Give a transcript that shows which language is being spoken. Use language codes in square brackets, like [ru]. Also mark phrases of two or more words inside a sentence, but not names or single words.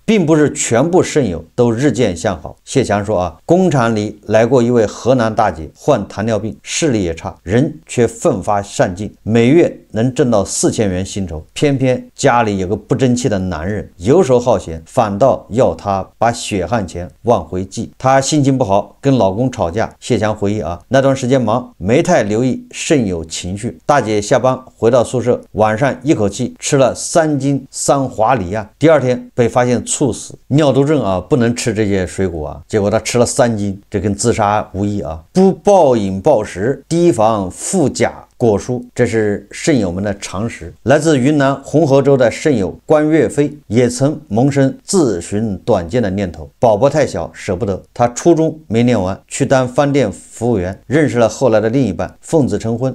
[zh] 並不是全部腎友都日漸向好。謝強說啊，工廠裡來過一位河南大姐，患糖尿病，視力也差，人卻奮發上進，每月能掙到4000元薪酬。偏偏家裡有個不爭氣的男人，游手好閒，反倒要她把血汗錢往回寄。她心情不好，跟老公吵架。謝強回憶啊，那段時間忙，沒太留意腎友情緒。大姐下班回到宿舍，晚上一口氣吃了3斤桑华梨啊，第二天被发现猝死。尿毒症啊，不能吃这些水果啊，結果她吃了3斤，這跟自殺無異啊。不暴飲暴食，提防腹鉀果蔬，這是腎友們的常識。來自雲南紅河州的腎友關岳飛也曾萌生自尋短見的念頭。寶寶太小捨不得，他初中沒念完，去當飯店服務員，認識了後來的另一半，奉子成婚。